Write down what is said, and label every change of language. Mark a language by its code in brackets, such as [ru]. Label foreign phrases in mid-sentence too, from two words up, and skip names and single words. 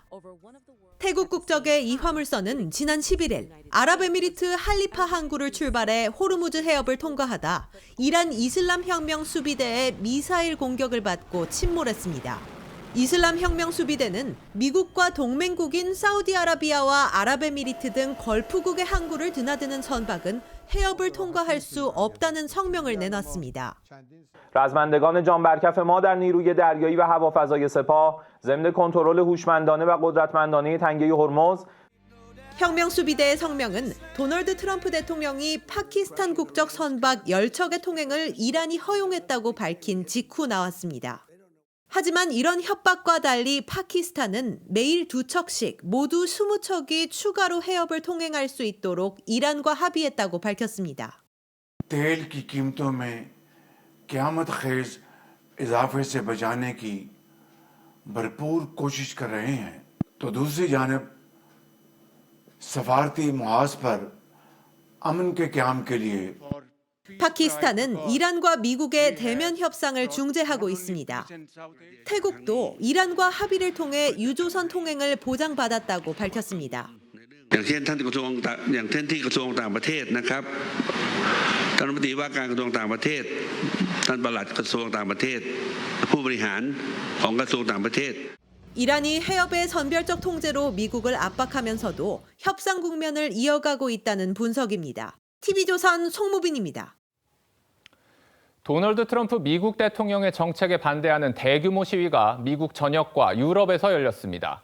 [ko] 태국 국적의 이 화물선은 지난 11일 아랍에미리트 할리파 항구를 출발해 호르무즈 해협을 통과하다 이란 이슬람 혁명 수비대의 미사일 공격을 받고 침몰했습니다. 이슬람 혁명 수비대는 미국과 동맹국인 사우디아라비아와 아랍에미리트 등 걸프국의 항구를 드나드는 선박은 해협을 통과할 수 없다는 성명을 내놨습니다. [fa] رزمندگان جان برکف ما در نیروی دریایی و هوافضای سپاه ضمن کنترل هوشمندانه و قدرتمندانه تنگه هرمز [ko] 혁명 수비대의 성명은 도널드 트럼프 대통령이 파키스탄 국적 선박 10척의 통행을 이란이 허용했다고 밝힌 직후 나왔습니다. 하지만 이런 협박과 달리 파키스탄은 매일 2척씩 모두 20척이 추가로 해협을 통행할 수 있도록 이란과 합의했다고 밝혔습니다. [ur] تیل کی قیمتوں میں قیامت خیز اضافے سے بچانے کی بھرپور کوشش کر رہے ہیں تو دوسری جانب سفارتی محاذ پر امن کے قیام کے لیے [ko] 파키스탄은 이란과 미국의 대면 협상을 중재하고 있습니다. 태국도 이란과 합의를 통해 유조선 통행을 보장받았다고 밝혔습니다. [th] อย่างเช่นที่กระทรวงต่างประเทศนะครับท่านรัฐมนตรีว่าการกระทรวงต่างประเทศท่านปลัดกระทรวงต่างประเทศผู้บริหารของกระทรวงต่างประเทศ [ko] 이란이 해협의 선별적 통제로 미국을 압박하면서도 협상 국면을 이어가고 있다는 분석입니다. TV조선 송무빈입니다. 도널드 트럼프 미국 대통령의 정책에 반대하는 대규모 시위가 미국 전역과 유럽에서 열렸습니다.